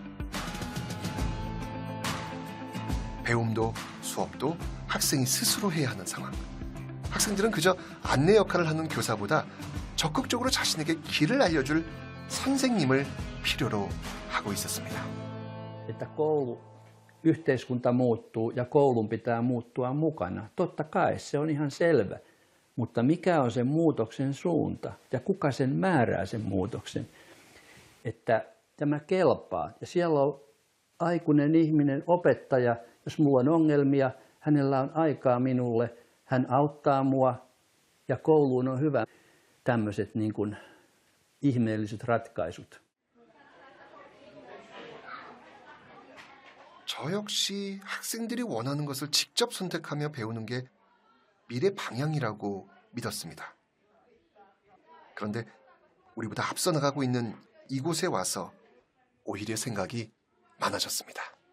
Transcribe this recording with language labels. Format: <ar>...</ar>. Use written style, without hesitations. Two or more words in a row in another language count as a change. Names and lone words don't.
<ko>배움도 수업도 학생이 스스로 해야 하는 상황. 학생들은 그저 안내 역할을 하는 교사보다 적극적으로 자신에게 길을 알려줄 선생님을 필요로 하고 있었습니다.</ko> <fi>Että yhteiskunta muuttuu ja koulun pitää muuttua mukana. Totta kai se on ihan selvä, mutta mikä on sen muutoksen suunta ja kuka sen määrää sen muutoksen? Että tämä kelpaa ja siellä on aikuinen ihminen, opettaja, jos mulla on ongelmia, hänellä on aikaa minulle, hän auttaa mua ja kouluun on hyvä. Tämmöiset niin kuin ihmeelliset ratkaisut.</fi> <ko>저 역시 학생들이 원하는 것을 직접 선택하며 배우는 게 미래 방향이라고 믿었습니다. 그런데 우리보다 앞서 나가고 있는 이곳에 와서 오히려 생각이 많아졌습니다.</ko>